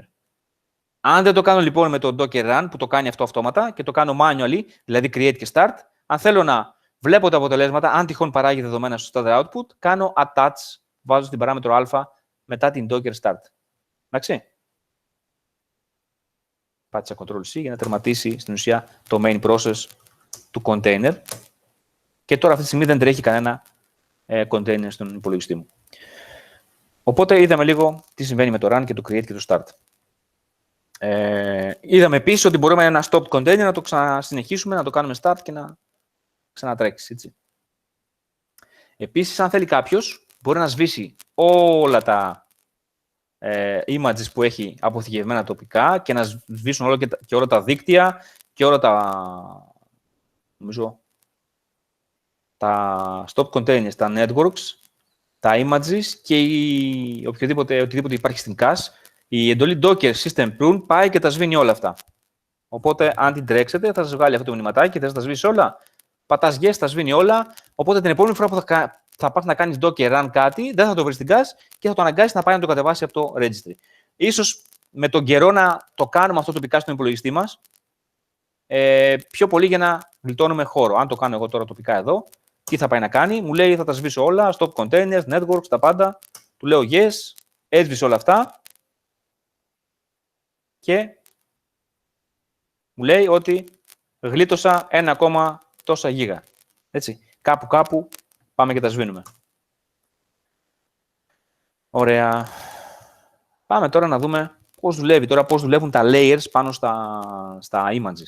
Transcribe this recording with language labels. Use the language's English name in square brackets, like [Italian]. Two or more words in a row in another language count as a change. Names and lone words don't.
[Greek] Αν δεν το κάνω λοιπόν με το [English] docker run [Greek] που το κάνει αυτό αυτόματα και το κάνω manually, δηλαδή create και start, αν θέλω να βλέπω τα αποτελέσματα, αν τυχόν παράγει δεδομένα στο [English] standard output, [Greek] κάνω attach, βάζω στην παράμετρο α μετά την [English] docker start. [Greek] Εντάξει. Πάτησα Ctrl-C για να τερματίσει στην ουσία το [English] main process [Greek] του container. Και τώρα αυτή τη στιγμή δεν τρέχει κανένα container στον υπολογιστή μου. Οπότε είδαμε λίγο τι συμβαίνει με το run και το create και το start. Είδαμε επίσης ότι μπορούμε ένα [English] stop container [Greek] να το ξανασυνεχίσουμε, να το κάνουμε start και να ξανατρέξει. Έτσι. Επίσης, αν θέλει κάποιος, μπορεί να σβήσει όλα τα images που έχει αποθηκευμένα τοπικά και να σβήσουν και όλα τα δίκτυα και όλα τα [English] stop containers, [Greek] τα networks, τα images και οτιδήποτε υπάρχει στην cache. Η εντολή [English] docker system prune [Greek] πάει και τα σβήνει όλα αυτά. Οπότε, αν την τρέξετε, θα σας βγάλει αυτό το μηνυματάκι και θα σας τα σβήσει όλα. Πατάς yes, τα σβήνει όλα. Οπότε, την επόμενη φορά που θα πας να κάνεις [English] docker run [Greek] κάτι, δεν θα το βρεις στην cache και θα το αναγκάσεις να πάει να το κατεβάσει από το registry. Ίσως με τον καιρό να το κάνουμε αυτό τοπικά στον υπολογιστή μας, πιο πολύ για να γλιτώνουμε χώρο. Αν το κάνω εγώ τώρα τοπικά εδώ, τι θα πάει να κάνει, μου λέει θα τα σβήσω όλα, [English] stop containers, networks, [Greek] τα πάντα. Του λέω yes, έσβησε όλα αυτά. Και μου λέει ότι γλίτωσα 1, τόσα γίγα. Έτσι, κάπου πάμε και τα σβήνουμε. Ωραία. Πάμε τώρα να δούμε πώς δουλεύουν τα layers πάνω στα images.